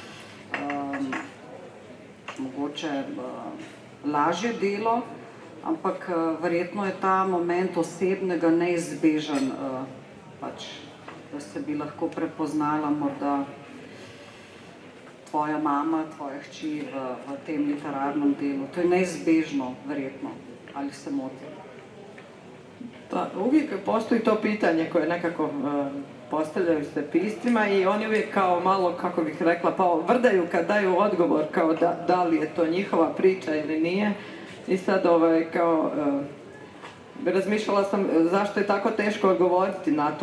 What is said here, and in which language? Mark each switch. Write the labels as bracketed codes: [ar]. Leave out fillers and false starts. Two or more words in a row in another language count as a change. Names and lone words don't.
[sl] mogoče lažje delo, ampak verjetno je ta moment osebnega neizbežen, pač, da se bi lahko prepoznala morda tvoja mama, tvoja hči v tem literarnem delu. To je neizbežno, verjetno. Ali se motim? [sr] Pa uvijek postoji to pitanje koje nekako postavljaju se piscima i oni uvijek kao malo, kako bih rekla, pa vrdaju kad daju odgovor kao da li je to njihova priča ili nije. I sad razmišljala sam zašto je tako teško odgovoriti na to.